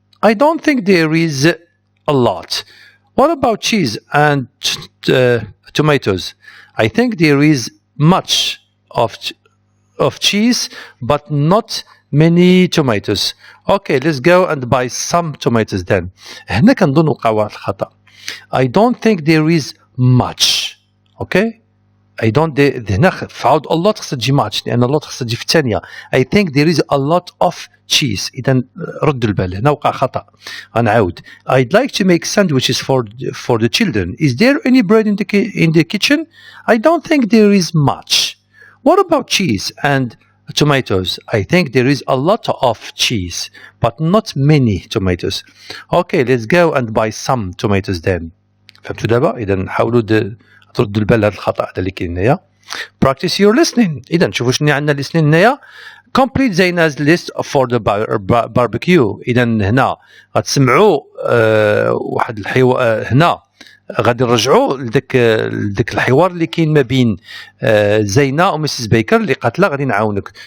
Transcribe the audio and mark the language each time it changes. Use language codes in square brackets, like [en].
[en] I don't think there is a lot. What about cheese and tomatoes? I think there is much of cheese but not many tomatoes. Okay, let's go and buy some tomatoes then. [ar] هنا كنظن وقع واحد الخطأ. [en] I don't think there is much. Okay? I don't [ar] هنا فعاود [en] a lot [ar] خصها تجي much لأن a lot خصها تجي في الثانية. [en] I think there is a lot of cheese. [ar] إذا ردوا البال هنا وقع خطأ. غنعاود. [en] I'd like to make sandwiches for the children. Is there any bread in the kitchen? I don't think there is much. What about cheese and tomatoes? I think there is a lot of cheese but not many tomatoes. Okay, let's go and buy some tomatoes then. [ar] فهمتوا دابا؟ إذا نحاولوا تردوا البال لهذا الخطأ هذا اللي كاين هنايا. [en] Practice your listening. [ar] إذا نشوفوا شنو عندنا listening هنايا. [en] Complete Zaina's list for the barbecue. [ar] إذا هنا غتسمعوا واحد الحوار هنا غادي نرجعوا لذاك الحوار اللي كاين ما بين زينة ومسز بيكر اللي قالت لها غادي نعاونك.